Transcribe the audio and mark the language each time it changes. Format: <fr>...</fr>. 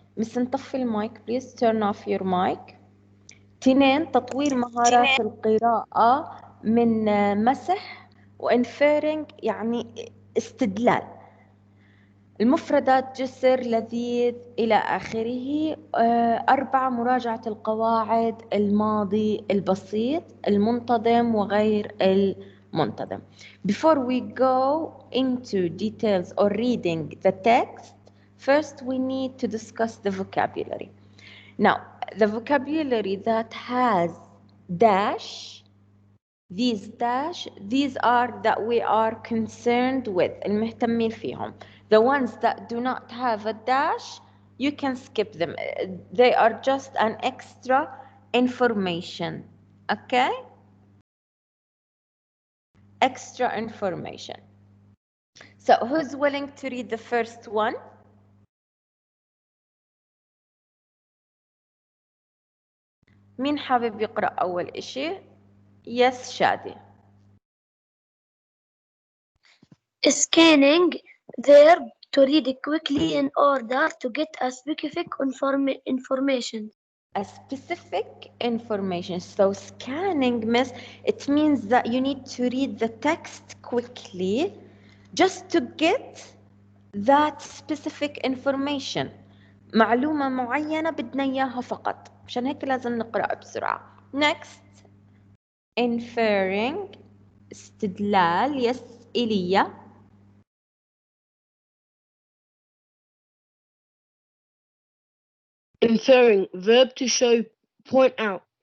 <en>Miss,</en> <ar>نطفي المايك,</ar> <en>please turn off your mic.</en> <ar>2, تطوير مهارات القراءة من مسح وinferring يعني استدلال. المفردات جسر، لذيذ إلى آخره. 4، مراجعة القواعد، الماضي البسيط، المنتظم وغير المنتظم.</ar> <en>Before we go into details or reading the text, first we need to discuss the vocabulary. Now, the vocabulary that has dash, these are that we are concerned with,</en> <ar>المهتمين فيهم.</ar> <en>The ones that do not have a dash, you can skip them. They are just an extra information. Okay? Extra information. So who's willing to read the first one?</en> <ar>مين حابب يقرأ أول إشي؟ Yes, Shadi.</ar> <en>Scanning, verb to read quickly in order to get a specific information. A specific information. So scanning, Miss, it means that you need to read the text quickly just to get that specific information.</en> <ar>معلومة معينة بدنا إياها فقط. عشان هيك لازم نقرأ بسرعة.</ar> <en>Next, inferring, استدلال. Yes, إيليا. Inferring, verb to show, point out.</en>